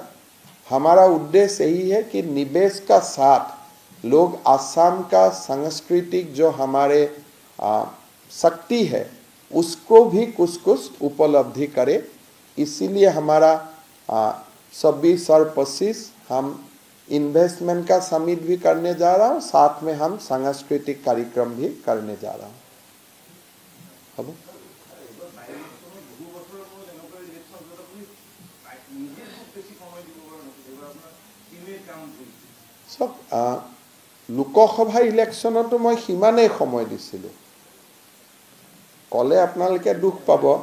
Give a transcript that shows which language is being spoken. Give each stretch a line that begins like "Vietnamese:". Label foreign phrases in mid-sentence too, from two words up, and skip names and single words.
Hindi: हमारा उद्देश्य यही है कि निवेश का साथ लोग असम का सांस्कृतिक जो हमारे शक्ति है उसको भी कुछ कुछ उपलब्धि करे. इसीलिए हमारा 26 और 25 हम इन्वेस्टमेंट का समिट भी करने जा रहा हूँ, साथ में हम सांस्कृतिक कार्यक्रम भी करने जा रहा हूँ.
Assamese: লোকসভা ইলেকশনতো মই সিমানেই সময় দিছিলোঁ, কলে আপোনালোকে দুখ পাব.